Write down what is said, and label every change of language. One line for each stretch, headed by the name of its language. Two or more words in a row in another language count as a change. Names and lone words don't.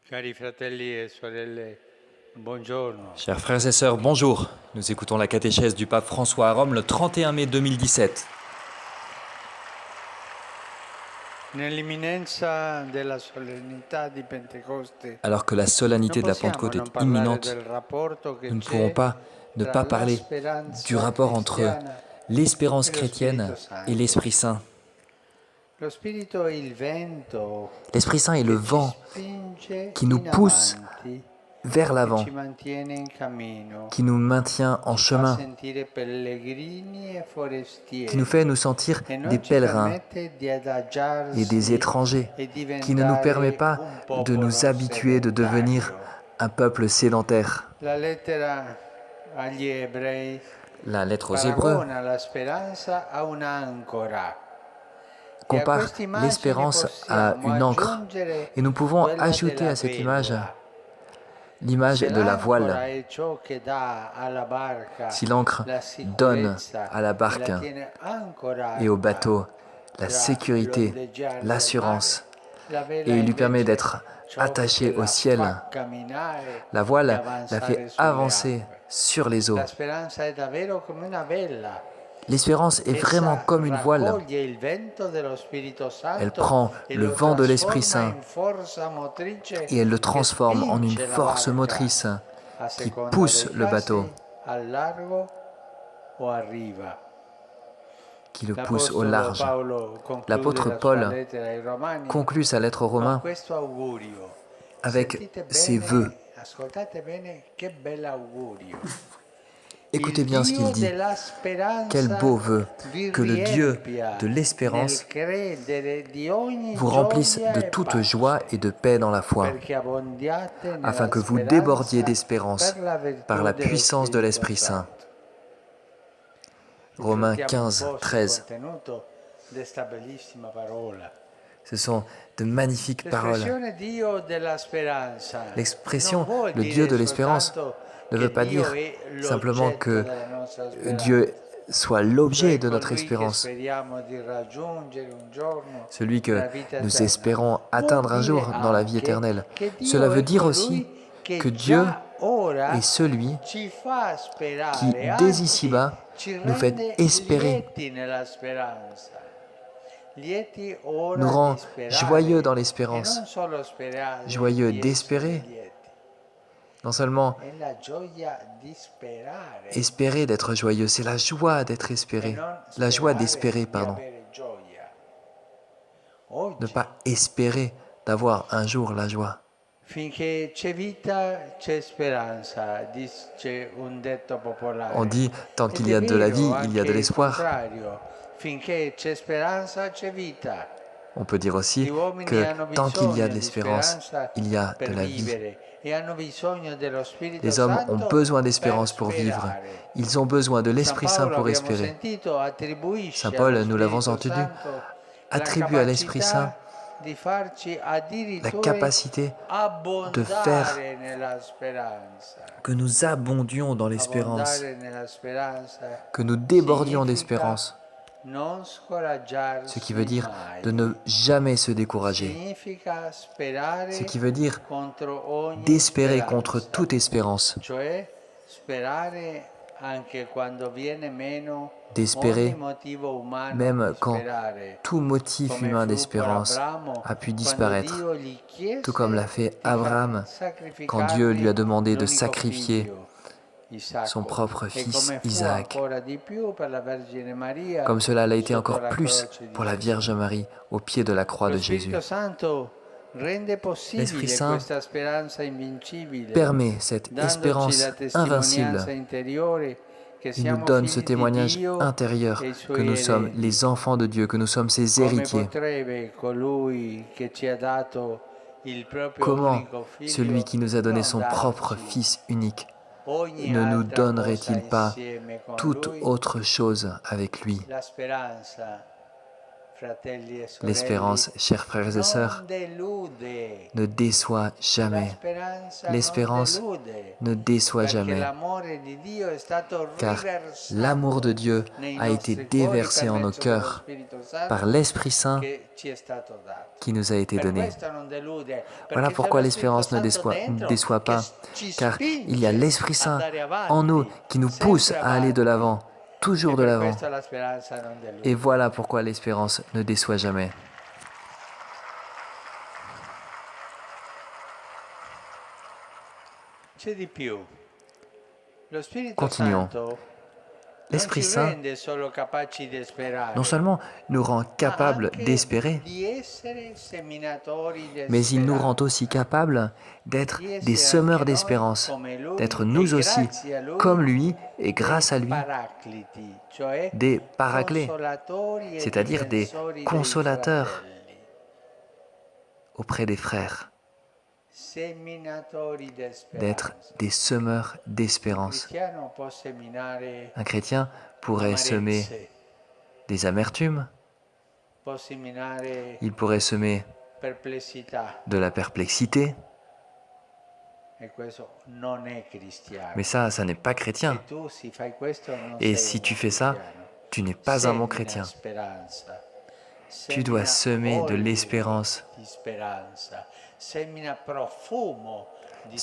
Italian: Cari fratelli e sorelle, buongiorno.
French: Chers frères et sœurs, bonjour. Nous écoutons la catéchèse du pape François à Rome le 31 mai 2017.
Italian: Nell'imminenza della solennità di Pentecoste,
French: Alors que la
Italian: non
French: solennité de la
Italian: possiamo
French: Pentecôte
Italian: non
French: est
Italian: parlare
French: imminente,
Italian: del rapporto che
French: nous ne pourrons
Italian: c'è
French: pas ne
Italian: tra
French: pas
Italian: la
French: parler du
Italian: speranza
French: rapport entre
Italian: cristiana
French: l'espérance
Italian: e lo Spirito
French: chrétienne et
Italian: Santo.
French: l'Esprit Saint.
Italian: Lo Spirito è il vento
French: L'Esprit Saint est le
Italian: che ci
French: vent
Italian: spinge
French: qui nous
Italian: in
French: pousse
Italian: avanti
French: vers
Italian: e
French: l'avant,
Italian: ci mantiene in cammino,
French: qui nous maintient en
Italian: ci fa
French: chemin,
Italian: sentire pellegrini e
French: qui nous fait
Italian: forestieri
French: nous sentir
Italian: e
French: des
Italian: non ci
French: pèlerins
Italian: permette di
French: et des
Italian: adagiarsi
French: étrangers,
Italian: e
French: qui ne nous permet
Italian: diventare
French: pas
Italian: un
French: de nous
Italian: popolo
French: habituer, de devenir
Italian: sedentario.
French: un peuple sédentaire.
Italian: La lettera agli ebrei
French: La lettre aux Hébreux
Italian: paragona la speranza a un'ancora e a
French: compare
Italian: questa immagine
French: l'espérance à
Italian: possiamo
French: une encre.
Italian: aggiungere
French: Et nous pouvons
Italian: quella
French: ajouter
Italian: della
French: à cette image
Italian: vela.
French: l'image
Italian: Se
French: de la voile.
Italian: l'ancora è ciò che dà alla barca
French: Si l'encre
Italian: la
French: donne à la
Italian: sicurezza e la
French: barque
Italian: tiene
French: et au
Italian: ancorata
French: bateau la
Italian: tra
French: sécurité,
Italian: l'ondeggiare del mare,
French: l'assurance,
Italian: la vela
French: et lui permet
Italian: invece
French: d'être
Italian: ciò
French: attaché
Italian: che
French: au
Italian: la
French: ciel,
Italian: fa camminare
French: la
Italian: e
French: voile la
Italian: avanzare
French: fait
Italian: sulle
French: avancer
Italian: acque.
French: sur les eaux.
Italian: La speranza è davvero come una vela.
French: L'espérance est vraiment
Italian: Essa
French: comme une voile.
Italian: raccoglie il vento dello Spirito
French: Elle
Italian: Santo
French: prend
Italian: e
French: le
Italian: lo
French: vent de l'Esprit
Italian: trasforma
French: Saint
Italian: in forza motrice
French: et elle le
Italian: che
French: transforme en une
Italian: spinge la
French: force
Italian: barca
French: motrice
Italian: a
French: qui
Italian: seconda
French: pousse
Italian: dei
French: le bateau,
Italian: casi al largo o a riva.
French: qui le pousse au
Italian: L'Apostolo
French: large.
Italian: Paolo conclude
French: L'apôtre
Italian: la sua
French: Paul
Italian: lettera ai Romani
French: conclut sa lettre aux
Italian: con
French: Romains
Italian: questo augurio.
French: avec
Italian: Sentite
French: ses vœux.
Italian: bene, ascoltate bene, che bell'augurio.
French: Écoutez
Italian: Il
French: bien ce qu'il
Italian: Dio
French: dit.
Italian: della
French: Quel beau
Italian: speranza
French: vœu
Italian: vi
French: que le Dieu
Italian: riempia
French: de l'espérance
Italian: nel credere di ogni
French: vous remplisse
Italian: gioia
French: de
Italian: e
French: toute joie
Italian: pace,
French: et de paix dans la foi,
Italian: perché abbondiate
French: afin
Italian: nella
French: que vous débordiez
Italian: speranza
French: d'espérance
Italian: per la
French: par
Italian: virtù
French: la
Italian: dello
French: puissance de
Italian: Spirito
French: l'Esprit Saint.
Italian: Santo.
French: Romains
Italian: Riflettiamo un
French: 15,
Italian: po' sul
French: 13.
Italian: contenuto di questa bellissima parola.
French: Ce sont de magnifiques paroles.
Italian: L'espressione Dio della speranza non
French: L'expression
Italian: vuol
French: le Dieu de
Italian: dire
French: l'espérance
Italian: soltanto
French: ne veut
Italian: che
French: pas
Italian: Dio
French: dire
Italian: è
French: simplement
Italian: l'oggetto
French: que
Italian: della nostra
French: Dieu
Italian: speranza,
French: soit l'objet
Italian: cioè
French: de notre
Italian: colui che
French: espérance,
Italian: speriamo di raggiungere un giorno
French: celui que
Italian: nella vita
French: nous
Italian: eterna.
French: espérons
Italian: Vuol
French: atteindre un
Italian: dire
French: jour dans la vie
Italian: anche
French: éternelle.
Italian: che
French: Cela
Italian: Dio
French: veut
Italian: è
French: dire aussi
Italian: colui
French: que
Italian: che
French: Dieu
Italian: già ora
French: est celui
Italian: ci fa
French: qui,
Italian: sperare,
French: dès
Italian: anzi
French: ici-bas,
Italian: ci
French: nous fait
Italian: rende
French: espérer,
Italian: lieti nella speranza. Lieti
French: nous
Italian: ora di
French: rend joyeux
Italian: sperare
French: dans
Italian: e
French: l'espérance,
Italian: non solo sperare
French: joyeux
Italian: di essere
French: d'espérer,
Italian: lieti.
French: non seulement
Italian: È la gioia di sperare
French: espérer d'être joyeux, c'est la joie d'être
Italian: e
French: espéré,
Italian: non
French: la joie
Italian: sperare
French: d'espérer,
Italian: di
French: pardon,
Italian: avere gioia.
French: ne
Italian: Oggi,
French: pas espérer d'avoir un jour la joie.
Italian: finché c'è vita, c'è speranza, dice un detto
French: On
Italian: popolare.
French: dit, tant
Italian: Ed
French: qu'il y
Italian: è
French: a de la
Italian: vero
French: vie, il y a
Italian: anche
French: de
Italian: il
French: l'espoir.
Italian: contrario. Finché c'è speranza, c'è vita.
French: On peut dire aussi
Italian: Gli uomini
French: que
Italian: hanno
French: tant qu'il y a de
Italian: bisogno di
French: l'espérance,
Italian: speranza
French: il y a de
Italian: per
French: la vie.
Italian: vivere e hanno bisogno dello Spirito
French: Les hommes ont
Italian: Santo
French: besoin
Italian: per
French: d'espérance pour vivre.
Italian: sperare.
French: Ils ont besoin de
Italian: San
French: l'Esprit Saint
Italian: Paolo,
French: pour
Italian: abbiamo
French: espérer.
Italian: sentito,
French: Saint
Italian: attribuisce allo
French: Paul, nous l'avons
Italian: Spirito
French: entendu,
Italian: Santo la
French: attribue à l'Esprit Saint
Italian: capacità di farci
French: la
Italian: addirittura
French: capacité de faire
Italian: abbondare nella speranza.
French: que nous abondions dans l'espérance,
Italian: Abbondare nella speranza
French: que nous débordions
Italian: significa
French: d'espérance,
Italian: non
French: ce qui veut
Italian: scoraggiarsi
French: dire de
Italian: mai.
French: ne jamais se décourager,
Italian: Significa
French: ce
Italian: sperare
French: qui veut dire
Italian: contro ogni
French: d'espérer contre
Italian: speranza,
French: toute espérance,
Italian: cioè sperare anche quando viene meno ogni
French: d'espérer
Italian: motivo umano
French: même
Italian: di
French: quand
Italian: sperare,
French: tout motif
Italian: come
French: humain
Italian: fu per
French: d'espérance
Italian: Abramo
French: a pu
Italian: quando
French: disparaître,
Italian: Dio gli
French: tout comme l'a
Italian: chiese
French: fait
Italian: di
French: Abraham quand Dieu lui
Italian: sacrificargli
French: a demandé de
Italian: l'unico
French: sacrifier
Italian: figlio,
French: son
Italian: Isacco,
French: propre
Italian: e
French: fils
Italian: come fu
French: Isaac,
Italian: ancora di più per la Vergine Maria
French: comme cela l'a été
Italian: sotto
French: encore
Italian: la
French: plus
Italian: croce di
French: pour la
Italian: Gesù.
French: Vierge Marie au pied de la croix
Italian: Lo
French: de Jésus.
Italian: Spirito Santo rende
French: L'Esprit
Italian: possibile
French: Saint
Italian: questa speranza invincibile,
French: permet cette
Italian: dandoci la
French: espérance invincible.
Italian: testimonianza interiore che
French: Il nous
Italian: siamo
French: donne ce
Italian: figli di
French: témoignage
Italian: Dio
French: intérieur
Italian: e i
French: que
Italian: suoi
French: nous sommes
Italian: eredi.
French: les enfants de Dieu, que nous sommes ses
Italian: Come
French: héritiers.
Italian: potrebbe colui che ci ha dato il proprio
French: Comment
Italian: unico
French: celui
Italian: figlio
French: qui nous a donné
Italian: non
French: son propre
Italian: darci
French: Fils unique
Italian: ogni
French: ne nous
Italian: altra cosa
French: donnerait-il pas
Italian: insieme con
French: toute
Italian: lui?
French: autre chose avec lui?
Italian: La speranza fratelli e sorelle,
French: L'espérance, chers frères et sœurs,
Italian: non delude.
French: ne déçoit
Italian: La
French: jamais.
Italian: speranza
French: L'espérance
Italian: non delude,
French: ne déçoit
Italian: perché
French: jamais,
Italian: l'amore di Dio è stato
French: car
Italian: riversato
French: l'amour de Dieu
Italian: nei
French: a été
Italian: nostri cuori
French: déversé
Italian: per
French: en nos
Italian: mezzo dello
French: cœurs
Italian: Spirito Santo
French: par l'Esprit Saint
Italian: che ci è stato dato.
French: qui nous a été
Italian: Per
French: donné.
Italian: questo non delude,
French: Voilà
Italian: perché c'è
French: pourquoi
Italian: lo Spirito
French: l'espérance ne
Italian: Santo
French: ne
Italian: dentro
French: déçoit
Italian: che
French: pas,
Italian: ci
French: car il y a
Italian: spinge
French: l'Esprit
Italian: ad
French: Saint
Italian: andare
French: en nous
Italian: avanti,
French: qui nous pousse
Italian: sempre
French: à aller de
Italian: avanti.
French: l'avant, toujours
Italian: E
French: de
Italian: per
French: l'avant.
Italian: questo la speranza non delude.
French: Et voilà pourquoi l'espérance ne déçoit jamais.
Italian: C'è di più. Lo Spirito
French: Continuons.
Italian: Santo non
French: L'Esprit
Italian: ci
French: Saint
Italian: rende solo capaci di sperare,
French: non seulement nous rend
Italian: ma
French: capables
Italian: anche
French: d'espérer,
Italian: di essere seminatori di
French: mais il nous rend
Italian: speranza,
French: aussi capables d'être
Italian: di
French: des
Italian: essere
French: semeurs
Italian: anche noi
French: d'espérance,
Italian: come Lui
French: d'être
Italian: e
French: nous aussi,
Italian: grazie a Lui
French: comme lui et
Italian: dei
French: grâce à lui,
Italian: paracliti, cioè
French: des paraclés,
Italian: consolatori e
French: c'est-à-dire des
Italian: difensori dei
French: consolateurs
Italian: fratelli,
French: auprès des frères,
Italian: seminatori di
French: d'être
Italian: speranza.
French: des semeurs
Italian: Un
French: d'espérance.
Italian: cristiano può seminare
French: Un chrétien pourrait semer
Italian: amarezze,
French: des amertumes,
Italian: può seminare
French: il pourrait semer
Italian: perplessità,
French: de la perplexité,
Italian: e questo non è cristiano.
French: mais ça n'est pas chrétien.
Italian: Se tu si fai questo non
French: Et
Italian: sei
French: si
Italian: un
French: tu
Italian: buon
French: fais ça,
Italian: cristiano.
French: tu n'es pas un bon
Italian: Semina
French: chrétien.
Italian: speranza,
French: Tu dois
Italian: semina
French: semer de
Italian: olio
French: l'espérance,
Italian: di speranza, semina profumo di